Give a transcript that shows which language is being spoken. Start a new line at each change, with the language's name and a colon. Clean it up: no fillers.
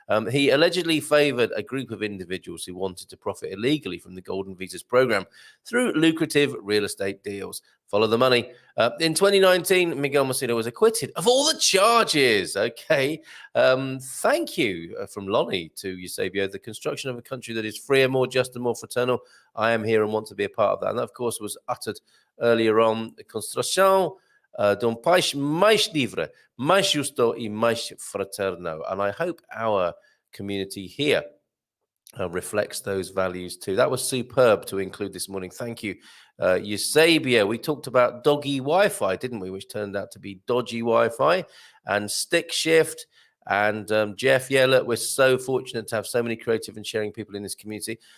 English: He allegedly favored a group of individuals who wanted to profit illegally from the golden visas program through lucrative real estate deals. Follow the money. In 2019, Miguel Macedo was acquitted of all the charges. Okay. Thank you from Lonnie to Eusebio. The construction of a country that is freer, more just, and more fraternal. I am here and want to be a part of that. And that, of course, was uttered earlier on.
Portuguese: Construção de país mais livre, mais justo e mais fraterno.
English: And I hope our community here reflects those values too. That was superb to include this morning. Thank you, Eusebio. We talked about doggy Wi-Fi, didn't we? Which turned out to be dodgy Wi-Fi and stick shift. And Jeff, yeah, look, we're so fortunate to have so many creative and sharing people in this community.